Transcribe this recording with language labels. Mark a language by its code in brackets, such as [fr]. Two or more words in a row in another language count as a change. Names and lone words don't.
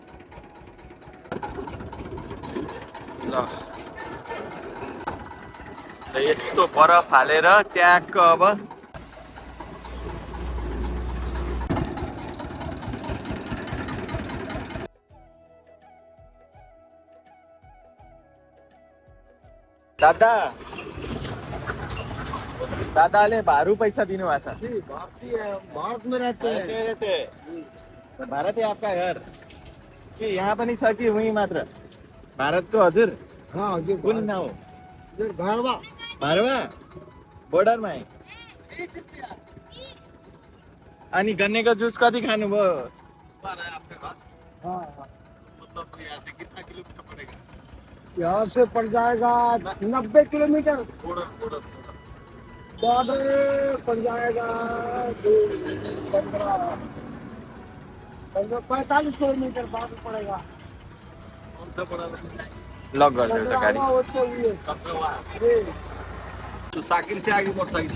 [ne] ल यस्तो बरफ हालेर ट्याक्क अब दादाले भारू पैसा दिनु भएको छ। [hi] भारत में रहते हैं। [ne] भारत [hi] है आपका घर [ne] कि यहाँ पनि छ कि उहीँ मात्र? भारतको हजुर [hi] हाँ जो [ne] कुन ठाउँ? भारवा भारवा बोर्डरमा है। अनि गन्नेको जुस कति खानुभयो? [hi] हाँ मतलब यहाँ से कितना किलोमीटर पड़ेगा? यहाँ से पड़ जाएगा 90 किलोमीटर, बॉर्डर पड़ जाएगा 45 किलोमीटर बॉर्डर पड़ेगा। [ne] लक गरिदिनु त गाडी। [hi] तो साइकिल से आगे मोटरसाइकिल।